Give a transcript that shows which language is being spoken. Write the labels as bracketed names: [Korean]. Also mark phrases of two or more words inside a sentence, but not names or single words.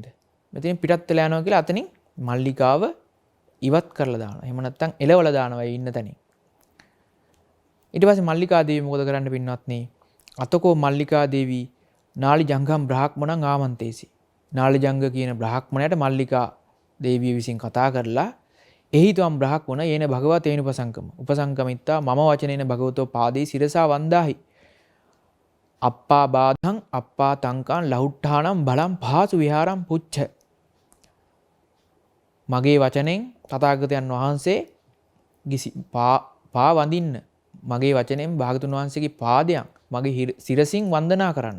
[Sinhala] මෙතනින් පිටත් වෙලා යනවා කියලා අතනින් මල්ලිකාව ඉවත් කරලා දානවා. එහෙම නැත්නම් එලවලා දානවා ඒ ඉන්න තැනින්. ඊට පස්සේ මල්ලිකා දේවිය මොකද කරන්න පින්වත්නි? [Pali] අතකෝ මල්ලිකා දේවි නාලි ජංගම් බ්‍රාහ්මණං ආමන්තේසි. [Sinhala] නාලි ජංග කියන බ්‍රාහ්මණයට මල්ලිකා දේවිය විසින් කතා කරලා [Pali] එහි තුම් බ්‍රාහ්මණ යේන භගවත් තේන උපසංකමිත්තා මම වචනේන භගවතෝ පාදී සිරසා වන්දාහි. අප්පා බාධං අප්පා තංකාන් ලහුට්ඨානම් බලම් පහසු විහාරම් පුච්ච. [Sinhala] මගේ වචනෙන් තථාගතයන් වහන්සේ පා වඳින්න මගේ වචනෙන් භාගතුන් වහන්සේගේ පාදයන් මගේ සිරසින් වන්දනා කරන්න.